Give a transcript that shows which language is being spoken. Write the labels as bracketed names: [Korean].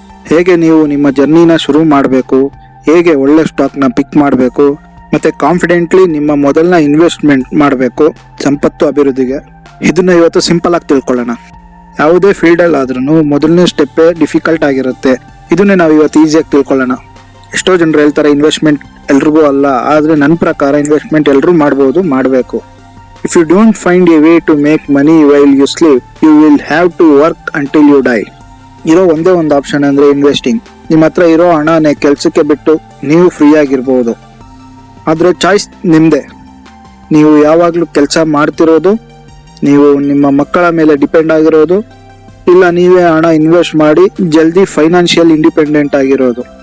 [Kannada] ಹೇಗೆ ನೀವು ನಿಮ್ಮ ಜರ್ನಿನ ಶುರು ಮಾಡಬೇಕು, ಹೇಗೆ ಒಳ್ಳೆ ಸ್ಟಾಕ್ ನ ಪಿಕ್ ಮಾಡಬೇಕು, ಮತ್ತೆ ಕಾನ್ಫಿಡೆಂಟ್ಲಿ ನಿಮ್ಮ ಮೊದಲನ ಇನ್ವೆಸ್ಟ್ಮೆಂಟ್ ಮಾಡಬೇಕು ಸಂಪತ್ತು ಅಭಿವೃದ್ಧಿಗೆ. ಇದನ್ನ ಇವತ್ತು ಸಿಂಪಲ್ ಆಗಿ ತಿಳ್ಕೊಳ್ಳೋಣ. ಯಾವುದೇ ಫೀಲ್ಡ್ ಅಲ್ಲಿ ಆದ್ರೂ ಮೊದಲನೇ ಸ್ಟೆಪ್ ಡಿಫಿಕಲ್ಟ್ ಆಗಿರುತ್ತೆ. ಇದನ್ನೇ ನಾವು ಇವತ್ತು ಈಸಿಯಾಗಿ ತಿಳ್ಕೊಳ್ಳೋಣ. ಎಷ್ಟೋ ಜನರು ಹೇಳ್ತಾರೆ ಇನ್ವೆಸ್ಟ್ಮೆಂಟ್ ಎಲ್ರಿಗೂ ಅಲ್ಲ, ಆದ್ರೆ ನನ್ನ ಪ್ರಕಾರ ಇನ್ವೆಸ್ಟ್ಮೆಂಟ್ ಎಲ್ರೂ ಮಾಡಬಹುದು, ಮಾಡಬೇಕು. [English] If you don't find a way to make money while you sleep, you will have to work until you die. [Kannada] ಇರೋ ಒಂದೇ ಒಂದು ಆಪ್ಷನ್ ಅಂದ್ರೆ ಇನ್ವೆಸ್ಟಿಂಗ್. ನಿಮ್ಮ ಹತ್ರ ಇರೋ ಹಣನೇ ಕೆಲಸಕ್ಕೆ ಬಿಟ್ಟು ನೀವು ಫ್ರೀ ಆಗಿರ್ಬೋದು. ಆದ್ರೆ ಚಾಯ್ಸ್ ನಿಮ್ದೆ. ನೀವು ಯಾವಾಗ್ಲೂ ಕೆಲಸ ಮಾಡ್ತಿರೋದು, ನೀವು ನಿಮ್ಮ ಮಕ್ಕಳ ಮೇಲೆ ಡಿಪೆಂಡ್ ಆಗಿರೋದು, ಇಲ್ಲ ನೀವೇ ಹಣ ಇನ್ವೆಸ್ಟ್ ಮಾಡಿ ಜಲ್ದಿ ಫೈನಾನ್ಷಿಯಲ್ ಇಂಡಿಪೆಂಡೆಂಟ್ ಆಗಿರೋದು.